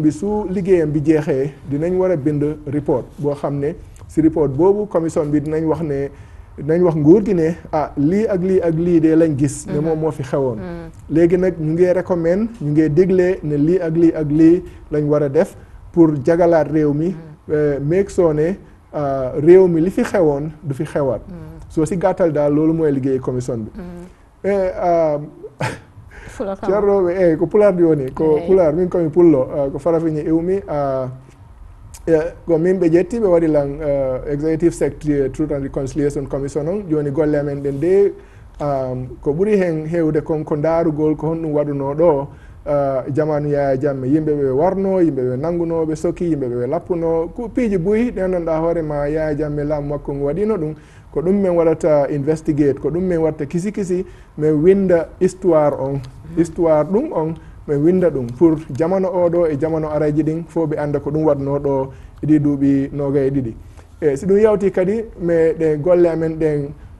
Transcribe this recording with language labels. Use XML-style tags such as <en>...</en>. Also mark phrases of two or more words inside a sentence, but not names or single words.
<wo>bi su liggéeyam bi jeexee dinañ war a bind report boo xam ne si report boobu commission bi dinañ wax nguur gi ne lii ak lii ak lii de lañ gis ne moom moo fi xewoon léegi nag ñu ngee recommend ñu ngee déglee ne lii ak lii ak lii lañ war a def pour jagalaat réew mi meeg soo ne réew mi li fi xewoon du fi xewaat soo si gàttal daal loolu mooy liggéey commission bi</wo> <ff>ceerroɓe ko pulardi woni ko pular min komi pullo ko farafiñe iwmi ko min ɓe ƴetti ɓe waɗi lan</ff> <en>executive secretary truth and reconciliation commission</en> <ff>on joni golle amen ɗen de ko ɓuri hen hewde kon ko darugol ko honɗum waɗuno ɗo jamanu Yaya Jammeh yimɓe ɓe warno yimɓe ɓe nanguno ɓe soki yimɓe ɓe lappuno ku piiji buyi ɗen ganduɗa hoorema Yaya Jammeh laamu makko ngu waɗino ɗum ko ɗum min waɗata investigate ko ɗum min watta kisi kisi min winda histoire on histoire ɗum on min winda ɗum pour jamano oɗo e jamano araji ɗin fof ɓe anda ko ɗum waɗno ɗo ɗi duuɓi 22 e si ɗum yawti kadi mais ɗe golle amen ɗen</ff>